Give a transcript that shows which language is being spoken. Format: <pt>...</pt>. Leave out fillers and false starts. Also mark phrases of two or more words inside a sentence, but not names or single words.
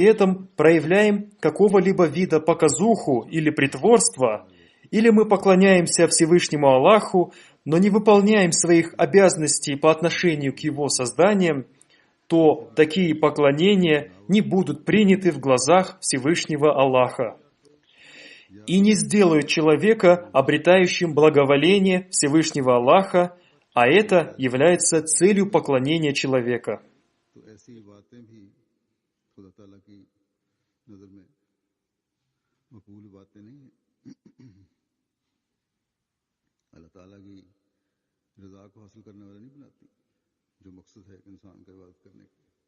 <ru>этом проявляем какого-либо вида показуху или притворство, или мы поклоняемся Всевышнему Аллаху, но не выполняем своих обязанностей по отношению к Его созданиям, то такие поклонения не будут приняты в глазах Всевышнего Аллаха и не сделают человека обретающим благоволение Всевышнего Аллаха, а это является целью поклонения человека.</ru> <ur>تو ایسی باتیں بھی خدا تعالیٰ کی نظر میں مقبول باتیں نہیں ہیں. اللہ تعالیٰ کی رضا کو حاصل کرنے والا نہیں بناتی، جو مقصد ہے انسان کا عبادت کرنے کا.</ur>